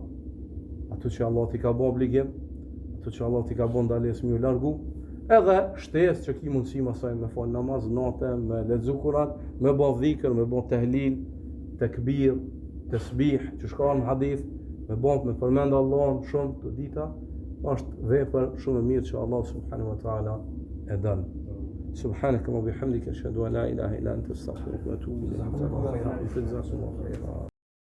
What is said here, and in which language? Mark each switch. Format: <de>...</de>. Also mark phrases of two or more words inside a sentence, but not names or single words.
<sq>Ato që Allah t'i ka bë obligim, ato që Allah t'i ka bë ndalesë më largu, edhe shtesë që ki mundësi masaj me fal namaz natë, me lexu Kur'an, me bë dhikr, me bë tehlil, tekbir, tasbih, që shkon në hadith, me përmend Allahun shumë të dita, është vepër shumë e mirë që Allah</sq> <ar>سبحانه وتعالى</ar> <sq>e don.</sq> <ar>سبحانك وبحمدك أشهد أن لا إله إلا أنت أستغفرك وأتوب إليك.</ar>